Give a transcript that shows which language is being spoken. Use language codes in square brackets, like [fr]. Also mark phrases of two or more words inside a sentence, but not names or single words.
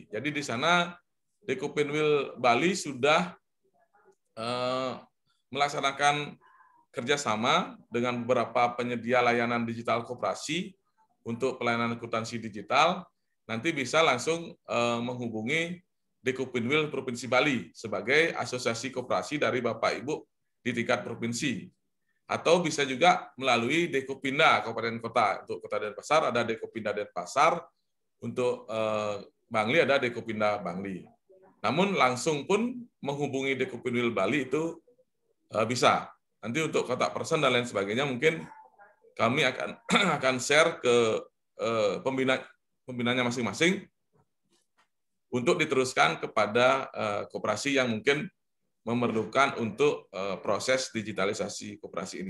[id] Jadi di sana Dekopinwil Bali sudah melaksanakan kerjasama dengan beberapa penyedia layanan digital koperasi untuk pelayanan akuntansi digital. Nanti bisa langsung menghubungi Dekopinwil Provinsi Bali sebagai asosiasi koperasi dari Bapak Ibu di tingkat provinsi. Atau bisa juga melalui Dekopinda Kabupaten Kota. Untuk Kota Denpasar ada Dekopinda Denpasar, untuk Bangli ada Dekopinda Bangli. Namun langsung pun menghubungi Dekopinwil Bali itu bisa. Nanti untuk kontak person dan lain sebagainya mungkin kami akan share ke pembinanya masing-masing untuk diteruskan kepada koperasi yang mungkin memerlukan untuk proses digitalisasi koperasi ini.